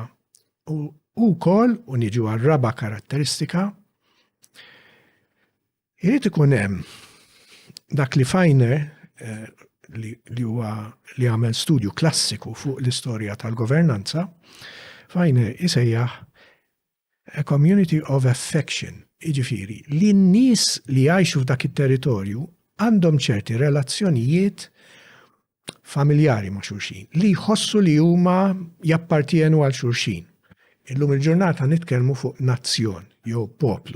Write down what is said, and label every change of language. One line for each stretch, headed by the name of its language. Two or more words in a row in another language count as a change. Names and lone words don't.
Maltese: U wkoll u niġu għar-raba' karatteristika Irid ikun hemm dak li Fajner li għamel studju klassiku fuq l-istorja tal-governanza, Fajner isejjaħ
English: a community of affection,
Maltese: iġifiri, li n-nies li jgħixu f'dak it-territorju għandhom ċerti relazzjonijiet familjari ma' xulxin, li jħossu li huma jappartienu għal xulxin. Illum il-ġurnata nitkellmu fuq nazzjon jew poplu.